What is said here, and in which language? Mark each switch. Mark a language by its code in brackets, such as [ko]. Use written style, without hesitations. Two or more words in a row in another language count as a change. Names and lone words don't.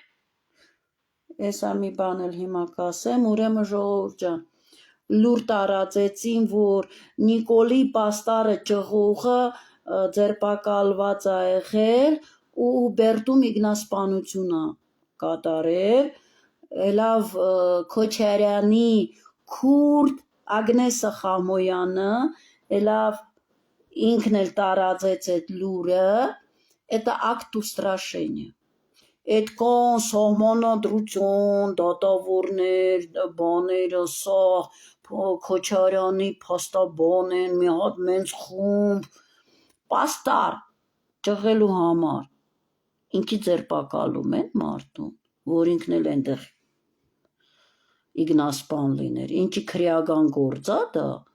[hy] Էսա մի բան էլ հիմա կասեմ, ուրեմն ժողովուրդ ջան, լուր տարածեցին, որ Նիկոլի պաստարը ճղուղը ձերբակալված է եղել ու Հուբերտում ինքնասպանություն է կատարել, ելավ Քոչարյանի քուրդ Ագնեսը Խամոյանը, ելավ ինքն էլ տարածեց այդ լուրը, [ru] это акт устрашения։ [hy] Այդ կան սահմանադրություն, դատավորներ, բաները, սա Քոչարյանի փաստաբան են, մի հատ մենց խումբ, պաստար ճղելու համար, ինքի ձերբակալում են մարդուն, որ ինքն էլ այնտեղ ինքնասպան լիներ, ինչի քրեական գործ է դա,